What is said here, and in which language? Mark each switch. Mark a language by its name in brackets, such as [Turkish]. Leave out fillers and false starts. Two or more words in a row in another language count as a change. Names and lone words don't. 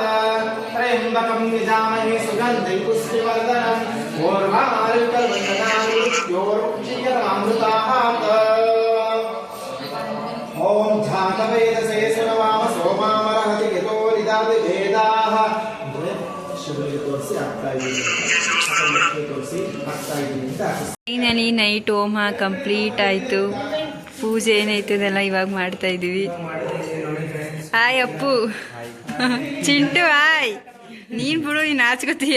[Sanskrit] त्र्यम्बकं यजामहे सुगन्धिं पुष्टिवर्धनम् उर्वारुकवन्दनानि मृत्योर्मुक्षीयमामृतात्। ओम झातवेदसे सुनवाम सोमामरहति यतो निदाति वेदाः। [English] finally night [Kannada] ಹೋಮ ಕಂಪ್ಲೀಟ್ ಆಯಿತು. ಪೂಜೆ ಏನೈತೆ ಅದೆಲ್ಲ ಇವಾಗ ಮಾಡ್ತಾ ಇದ್ದೀವಿ. ಹಾಯ್ ಅಪ್ಪು. ಚಿಂಟು ಹಾಯ್. ನೀನು ಬಿಡು, ನೀನು ನಾಚ್ಕೋತೀಯ.